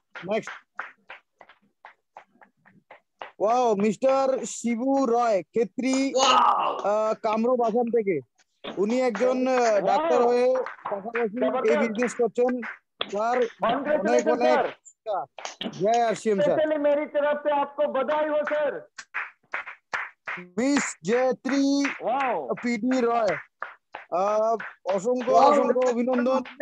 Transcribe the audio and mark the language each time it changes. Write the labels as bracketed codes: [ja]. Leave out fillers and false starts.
[bn] Next, wow, mister Shibu রয় খেত্রি কামরূপ আসাম থেকে। উনি একজন ডাক্তার হয়ে পাশাপাশি এই বিজনেস করছেন স্যার। অনেক অনেক জয় আরসিএম স্যার। [hi] मेरी तरफ से आपको बधाई हो सर। [bn] মিস জয়ত্রী পিডি রয়, অসংখ্য অসংখ্য অভিনন্দন।